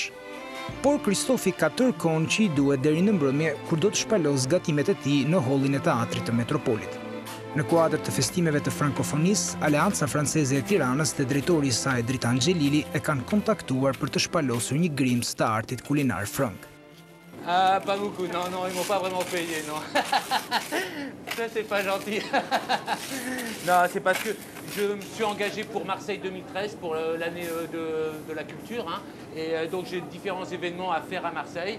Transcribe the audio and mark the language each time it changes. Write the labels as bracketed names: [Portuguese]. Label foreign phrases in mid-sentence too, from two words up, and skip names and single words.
[Albanian] Por Kristofi ka tërë kohën që i duhet deri në mbrëmje kur do të shpalos gatimet e tij në hollin e teatrit të Metropolit. Në kuadër të festimeve të frankofonisë, Aleanca Franceze e Tiranës dhe drejtori i saj Dritan Xhelili e kanë kontaktuar për të shpalosur një grimc të artit kulinar frank. [French] Ah, pas beaucoup, non, ils m'ont pas vraiment payé, non. Ça, c'est pas gentil. Non, c'est parce que je me suis engagé pour Marseille 2013, pour l'année de la culture, hein, et donc j'ai différents événements à faire à Marseille.